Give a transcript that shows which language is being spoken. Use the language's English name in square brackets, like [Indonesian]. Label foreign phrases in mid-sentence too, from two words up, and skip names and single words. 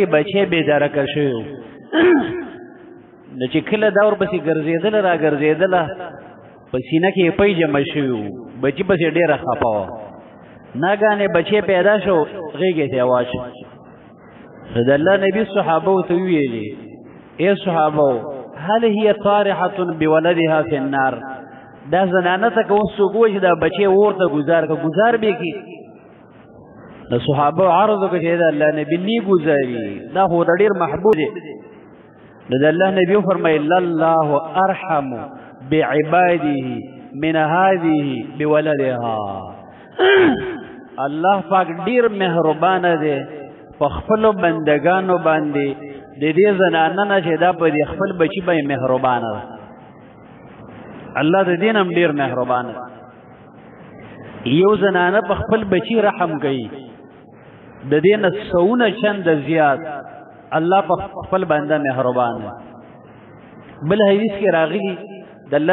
[Pashto] بچی بېدرکه شوی و نو چې کله دا ورپسې ګرځېدله را ګرځېدله په سینه کې یې پی جمع شوي وو بچي پسې ډېره خفه وه ناګانې بچی پیدا شو غېږې ته یې واچو نو د الله نبي صحابو ته وویلې ای صحابو [Arabic] هل هي طارحة بولدها في النار [Pashto] دا زنانه ته که اوس څوک ووایي چې دا بچی اور ته ګزار که ګزار به کړي د صحابو عرض وکړه چې د الله نبي نه ګزاري دا خو د ډېر محبوب دی نو د الله نبي وفرمیل [Arabic] الله ارحم بعباده من هذه بولدها [Pashto] الله پاک ډېر مهربانه دی په خپلو بندګانو باندې د دې زنانه نه چې دا په دې خپل بچي باندې مهربانه ده الله د دې نه هم ډېر مهربانه یو زنانه په خپل بچي رحم کوي د دې نه سونه چنده زیات الله په خپل بنده مهربان دی بل حدیث کې راغلی د الله